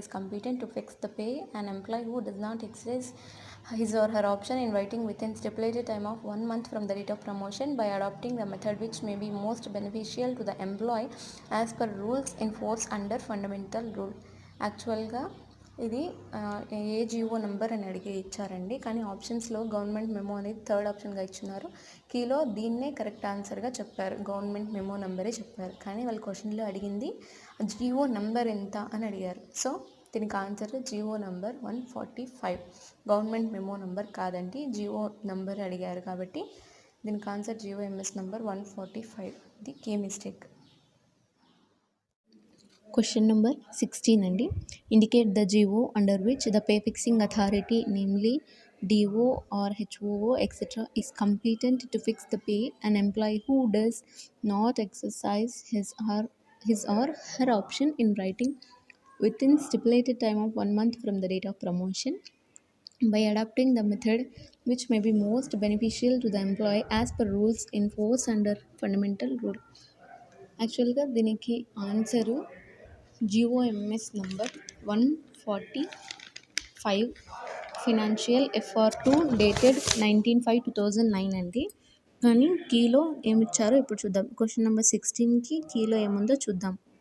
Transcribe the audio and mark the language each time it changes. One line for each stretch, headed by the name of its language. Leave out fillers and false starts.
English: is competent to fix the pay an employee who does not exercise his or her option in writing within stipulated time of 1 month from the date of promotion by adopting the method which may be most beneficial to the employee as per rules in force under fundamental rule. యాక్చువల్గా
Telugu: ఇది ఏ GO number అని అడిగి ఇచ్చారండి, కానీ ఆప్షన్స్లో government memo అనేది third ఆప్షన్గా ఇచ్చున్నారు. కీలో దీన్నే కరెక్ట్ ఆన్సర్గా చెప్పారు, గవర్నమెంట్ మెమో నంబరే చెప్పారు. కానీ వాళ్ళు క్వశ్చన్లో అడిగింది జీవో నంబర్ ఎంత అని అడిగారు. సో దీనికి answer GO number 145. Government memo number కాదండి, జీవో నంబర్ అడిగారు కాబట్టి దీనికి ఆన్సర్ జీవోఎంఎస్ నంబర్ 145. ఇది కీ మిస్టేక్.
English: Question number 16 అండి. Indicate the GO under which the pay fixing authority, namely DO or HOO etc. is competent to fix the pay an employee who does not exercise his or her option in writing within stipulated time of 1 month from the date of promotion by adopting the method which may be most beneficial to the employee as per rules in force under fundamental rule.
Telugu: యాక్చువల్గా దీనికి answer GOMS number 145 financial FR2 dated 19/5/2009 అండి. కానీ కీలో ఏమిచ్చారో ఇప్పుడు చూద్దాం. Question number 16కి కీలో ఏముందో చూద్దాం.